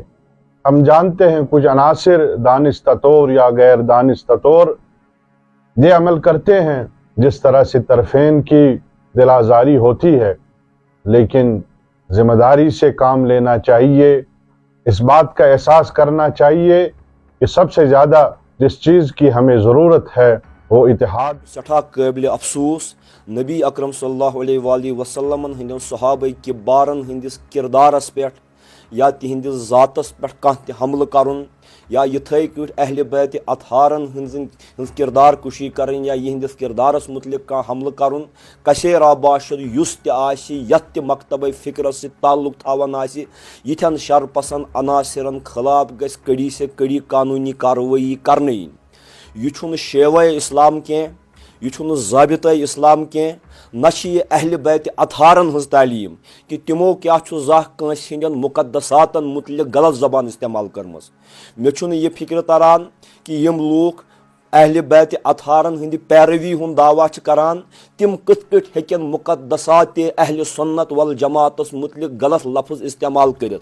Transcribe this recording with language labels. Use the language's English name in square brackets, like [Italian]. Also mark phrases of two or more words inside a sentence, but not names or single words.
[Urdu] ہم جانتے ہیں کچھ عناصر دانستہ طور یا غیر دانستہ طور یہ عمل کرتے ہیں جس طرح سے طرفین کی دل آزاری ہوتی ہے، لیکن ذمہ داری سے کام لینا چاہیے۔ اس بات کا احساس کرنا چاہیے کہ سب سے زیادہ جس چیز کی ہمیں ضرورت ہے وہ اتحاد۔ [Kashmiri] سٹھا قابل افسوس نبی اکرم [Arabic] صلی اللہ علیہ وآلہ وسلم [Kashmiri] ہندین صحابہ کبارن ہندس کردارس پہ یا تہندس ذاتس پہ کانٛہہ تہ حملہ کرن، یا یتھے کٹ اہل بیت اطہارن ہنز کردار کشی کرن، یا یہندس کردارس متعلق کانٛہہ حملہ کرن، کشیر باشد یس تہ آسی یت تہ مکتبہ فکرس سے تعلق تھاون آسی، یتھن شر پسند عناصرن خلاف گژھِ کڑی سے کڑی قانونی کارروائی کرنہٕ یِنۍ۔ یہ چھُنہٕ شیوہ اسلام کینٛہہ، یہ چھُنہٕ ضابطہ اسلام کینٛہہ، نہ چھِ یہ اہل بیت اطہارن ہنز تعلیم کہ تمو کیا چھُ زانٛہہ کٲنٛسہِ ہٕنٛدٮ۪ن مقدساتن متعلق غلط زبان استعمال کٔرمٕژ۔ مےٚ چھُنہٕ یہ فکر تران کہ یم لوٗکھ اہل بیت اطہارن ہٕنٛدِ پیروی ہُنٛد دعویٰ چھِ کران، تم کِتھ کٔٹھۍ ہیٚکن مقدسات اہل سنت والجماعتس متعلق غلط لفظ استعمال کٔرِتھ۔